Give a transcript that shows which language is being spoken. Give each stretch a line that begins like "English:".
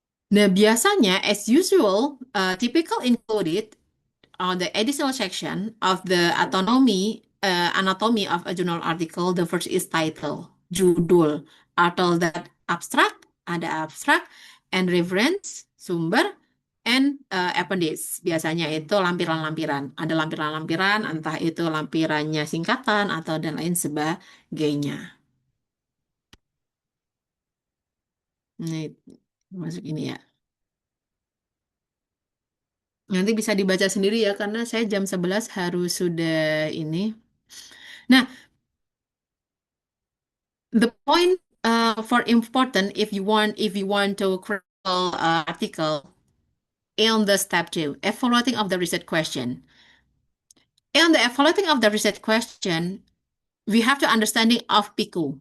Indonesian: Nah, biasanya,
English: as usual, typical included on the additional section of the anatomy of a journal article. The first is title. judul. After that abstract, ada abstract, and reference, sumber, and appendix.
Indonesian: Biasanya itu lampiran-lampiran. Ada lampiran-lampiran, entah itu lampirannya singkatan atau dan lain sebagainya. Ini masuk ini ya. Nanti bisa dibaca sendiri ya, karena saya jam 11 harus sudah ini.
English: Nah, the point for important if you want to critical article in the step two, evaluating of the research question. In the evaluating of the research question, we have to understanding of PICO.